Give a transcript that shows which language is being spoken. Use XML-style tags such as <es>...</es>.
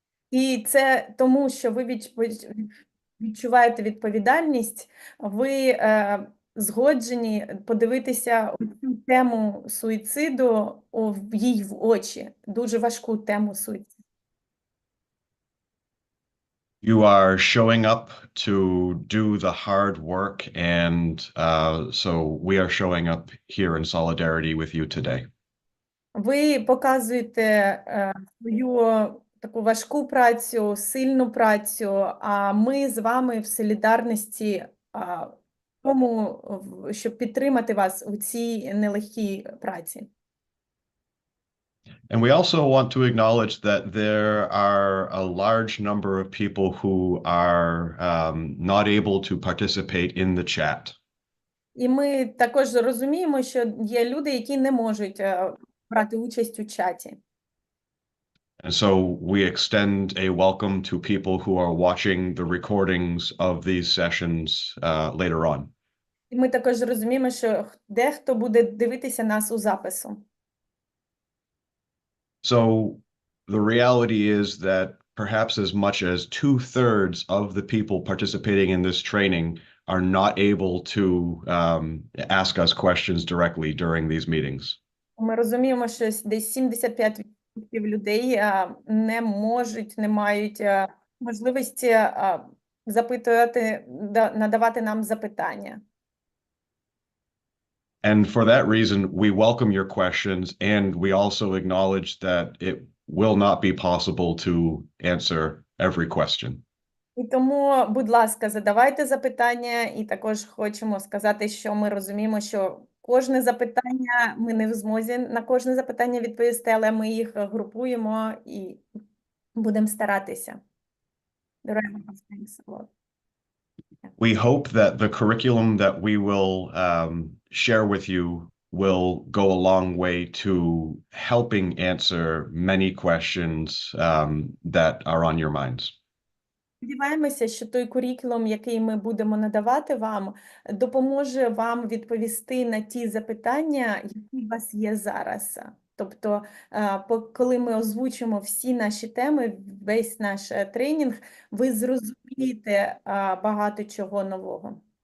<uk>І це тому, що ви відчуваєте відповідальність, ви згоджені подивитися цю тему суїциду їй в очі, дуже важку тему суїциду.</uk> <en>You are showing up to do the hard work, and so we are showing up here in solidarity with you today.</en> <uk>Ви показуєте свою таку важку працю, сильну працю, а ми з вами в солідарності тому, щоб підтримати вас у цій нелегкій праці.</uk> <en>And we also want to acknowledge that there are a large number of people who are not able to participate in the chat.</en> <uk>І ми також розуміємо, що є люди, які не можуть брати участь у чаті.</uk> <en>And so we extend a welcome to people who are watching the recordings of these sessions later on.</en> <uk>І ми також розуміємо, що дехто буде дивитися нас у запису.</uk> <en>So the reality is that perhaps as much as 2/3 of the people participating in this training are not able to ask us questions directly during these meetings.</en> <uk>Ми розуміємо, що десь 75% людей не можуть, не мають можливості запитувати, надавати нам запитання.</uk> <en>And for that reason, we welcome your questions, and we also acknowledge that it will not be possible to answer every question.</en> <uk>І тому, будь ласка, задавайте запитання, і також хочемо сказати, що ми розуміємо, що кожне запитання, ми не в змозі на кожне запитання відповісти, але ми їх групуємо і будемо старатися.</uk> <en>Thanks a lot. We hope that the curriculum that we will share with you will go a long way to helping answer many questions that are on your minds.</en> <uk>Сподіваємося, що той курікулум, який ми будемо надавати вам, допоможе вам відповісти на ті запитання, які у вас є зараз. Тобто, коли ми озвучимо всі наші теми, весь наш тренінг, ви зрозумієте багато чого нового.</uk>